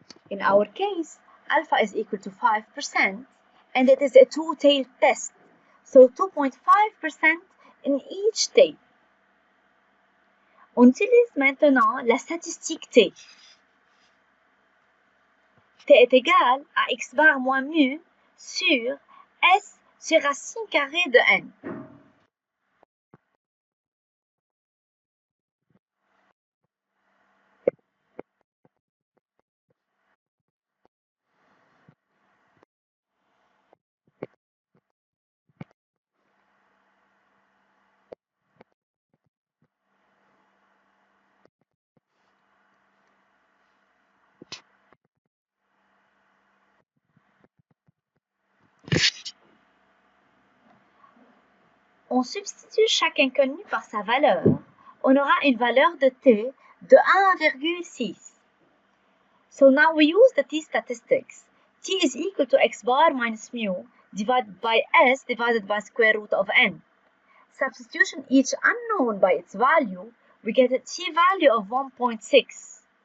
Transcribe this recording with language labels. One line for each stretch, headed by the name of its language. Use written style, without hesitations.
English: In our case, alpha is equal to 5%, and it is a two-tailed test, so 2.5% in each tail.
French: On utilise maintenant la statistique T. T est égal à x bar moins mu sur S sur racine carrée de n. On substitue chaque inconnu par sa valeur. On aura une valeur de t de 1,6.
English: So now we use the t statistics. T is equal to x bar minus mu divided by s divided by square root of n. Substitution each unknown by its value, we get a t value of 1.6.